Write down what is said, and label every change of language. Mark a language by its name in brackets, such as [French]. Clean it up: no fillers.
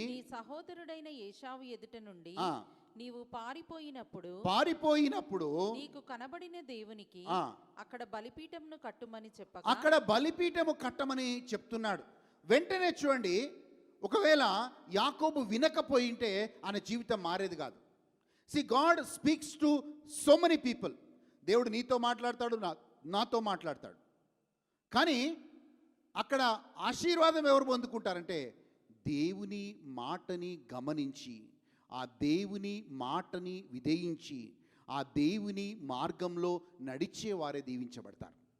[Telugu] నీ సహోదరుడైన ఏశావు ఎదుట నుండి నీవు పారిపోయినప్పుడు నీకు కనబడిన దేవునికి అక్కడ బలిపీఠమును కట్టుమని చెప్పగా, అక్కడ బలిపీఠము కట్టమని చెప్తున్నాడు. వెంటనే చూడండి, ఒకవేళ యాకోబు వినకపోయింటే ఆయన జీవితం మారేది కాదు. [English] See, God speaks to so many people. [Telugu] దేవుడు నీతో మాట్లాడతాడు, నాతో మాట్లాడతాడు. కానీ అక్కడ ఆశీర్వాదం ఎవరు పొందుకుంటారంటే దేవుని మాటని గమనించి, ఆ దేవుని మాటని విధేయించి, ఆ దేవుని మార్గంలో నడిచే వారే దీవించబడతారు.